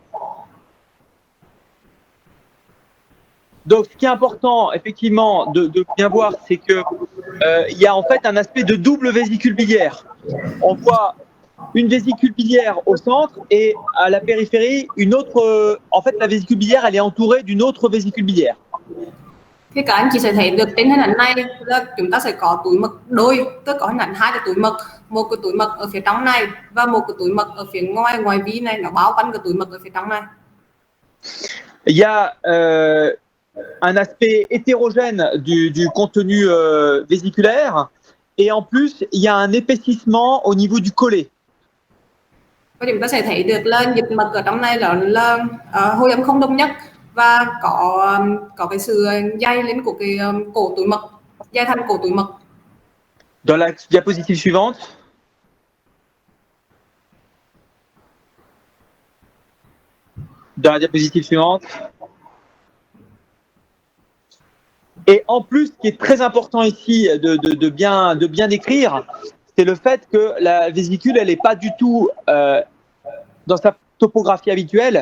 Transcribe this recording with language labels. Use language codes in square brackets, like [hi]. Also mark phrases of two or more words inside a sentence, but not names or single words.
[fr] Donc, ce qui est important, effectivement, de bien voir, c'est que il y a en fait un aspect de double vésicule biliaire. On voit une vésicule biliaire au centre et à la périphérie, une autre. En fait, la vésicule biliaire, elle est entourée d'une autre vésicule biliaire. [vi] Thì các anh chị sẽ thấy được trên hình ảnh này là chúng ta sẽ có túi mật đôi, tức có hình ảnh hai cái túi mật, một cái túi mật ở phía trong này và một cái túi mật ở phía ngoài vi này, nó bao quanh cái túi mật ở phía trong này. [fr] Il y a un aspect hétérogène du contenu vésiculaire et en plus, il y a un épaississement au niveau du collet. [vi] Và chúng ta sẽ thấy được là dịch mật ở trong này là hồi âm không đồng nhất và có cái sự dày lên của cái cổ túi mật, dày thành cổ túi mật. [fr] Dans la diapositive suivante. Dans la diapositive suivante. Et en plus, ce qui est très important ici de bien décrire, c'est le fait que la vésicule, elle n'est pas du tout dans sa topographie habituelle.